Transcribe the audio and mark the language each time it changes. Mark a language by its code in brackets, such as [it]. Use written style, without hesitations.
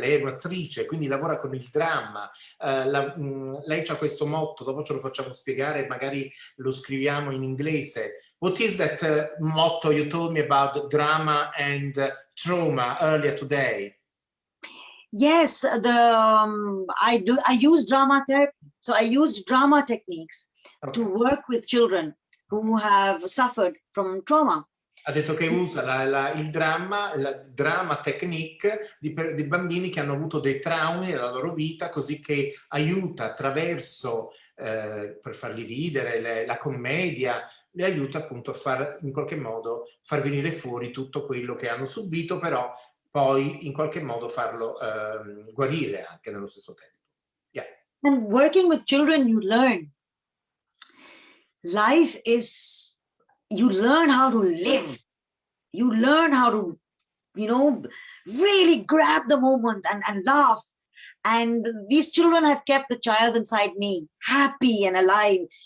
[it] Lei è un'attrice, quindi lavora con il dramma. Lei ha questo motto, dopo ce lo facciamo spiegare, magari lo scriviamo in inglese. [en] What is that motto you told me about drama and trauma earlier today? Yes, I use drama therapy. So I use drama techniques to Okay. work with children who have suffered from trauma. [it] Ha detto che usa il dramma, la drama technique di bambini che hanno avuto dei traumi nella loro vita, così che aiuta attraverso, per farli ridere, la commedia, le aiuta appunto a in qualche modo far venire fuori tutto quello che hanno subito, però poi in qualche modo farlo guarire anche nello stesso tempo. [en] Yeah. And working with children, you learn. Life is, you learn how to live. You learn how to, really grab the moment and laugh. And these children have kept the child inside me happy and alive.